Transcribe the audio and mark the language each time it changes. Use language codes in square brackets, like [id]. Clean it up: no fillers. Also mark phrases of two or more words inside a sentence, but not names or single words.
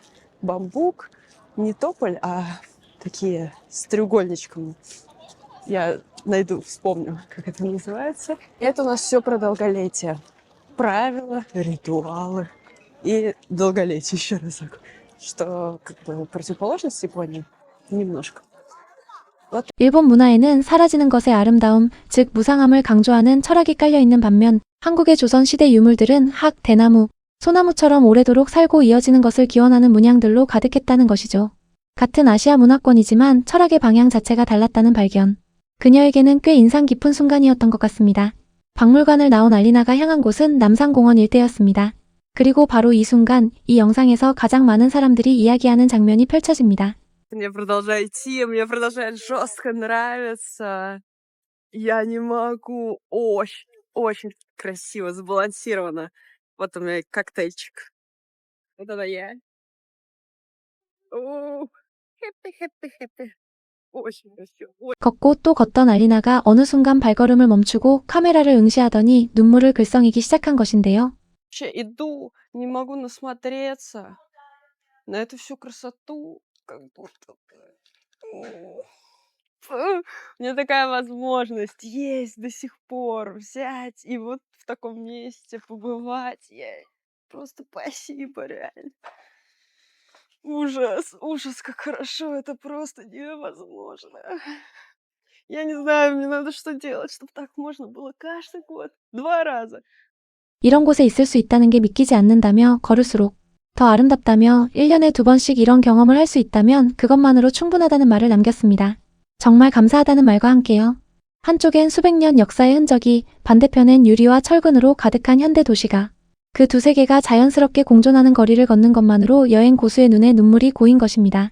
[ru] Бамбук, не тополь, а такие с треугольничками. Я найду, вспомню, как это называется. Это у нас все про долголетие. Правила, ритуалы и долголетие, еще разок. Что как бы противоположность Японии немножко. [ko] 일본 문화에는 사라지는 것의 아름다움, 즉 무상함을 강조하는 철학이 깔려있는 반면 한국의 조선시대 유물들은 학, 대나무, 소나무처럼 오래도록 살고 이어지는 것을 기원하는 문양들로 가득했다는 것이죠. 같은 아시아 문화권이지만 철학의 방향 자체가 달랐다는 발견. 그녀에게는 꽤 인상 깊은 순간이었던 것 같습니다. 박물관을 나온 알리나가 향한 곳은 남산공원 일대였습니다. 그리고 바로 이 순간, 이 영상에서 가장 많은 사람들이 이야기하는 장면이 펼쳐집니다. [ru] Мне продолжает идти, мне продолжает жестко нравиться. Я не могу. Очень, очень красиво, сбалансировано. Вот у меня коктейльчик. Вот это я. [en] Happy, happy, happy. [ru] Очень красиво. [ko] 걷고 또 걷던 알리나가 어느 순간 발걸음을 멈추고 카메라를 응시하더니 눈물을 글썽이기 시작한 것인데요. [ru] Вообще иду, не могу насмотреться на эту всю красоту. Как будто бы. У меня такая возможность есть до сих пор взять и вот в таком месте побывать. Просто спасибо, реально. Ужас, ужас, как хорошо, это просто невозможно. Я не знаю, мне надо что делать, чтобы так можно было каждый год, 2 раза. [ko] 이런 곳에 있을 수 있다는 게 믿기지 않는다며 걸을수록 더 아름답다며 1년에 2번씩 이런 경험을 할 수 있다면 그것만으로 충분하다는 말을 남겼습니다. 정말 감사하다는 말과 함께요. 한쪽엔 수백 년 역사의 흔적이, 반대편엔 유리와 철근으로 가득한 현대 도시가, 그 두 세계가 자연스럽게 공존하는 거리를 걷는 것만으로 여행 고수의 눈에 눈물이 고인 것입니다.